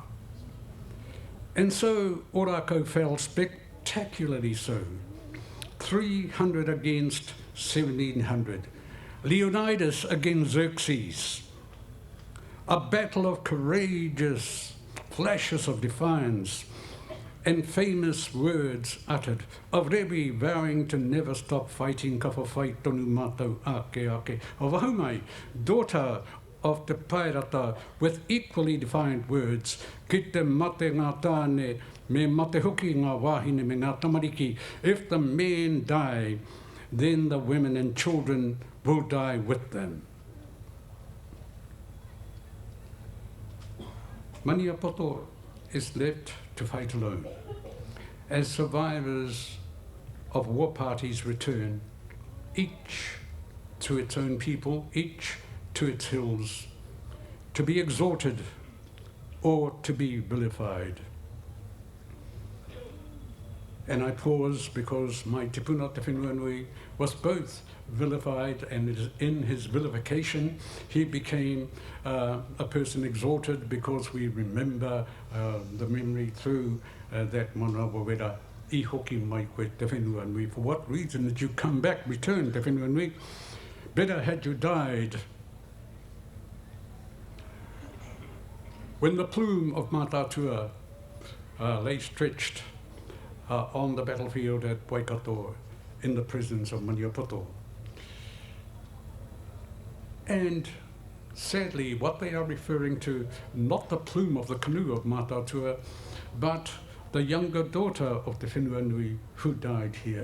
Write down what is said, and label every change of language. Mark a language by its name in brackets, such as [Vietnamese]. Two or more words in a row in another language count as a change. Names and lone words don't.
[English] And so O-Rākau fell spectacularly so, 300 against 1700. Leonidas against Xerxes. A battle of courageous flashes of defiance and famous words uttered, of Rewi vowing to never stop fighting [Māori] ka whawhai tonu mātou ake, [English] of Ahumai, daughter of Te Pairata, with equally defiant words, [Māori] ki te mate ngā tāne, me mate hoki ngā wāhine me ngā tamariki. [English] If the men die, then the women and children will die with them. Maniapoto is left to fight alone. As survivors of war parties return, each to its own people, each to its hills, to be exalted or to be vilified. And I pause because my tipuna te whenua was both vilified, and in his vilification he became a person exalted, because we remember the memory through that [Māori] mana wawera I hoki mai koe te whenua nui. [English] For what reason did you come back, return te whenua nui? Better had you died. When the plume of Mātātua lay stretched on the battlefield at Waikato in the presence of Maniapoto. And sadly, what they are referring to, not the plume of the canoe of Mātātua, but the younger daughter of Te Whenua Nui who died here.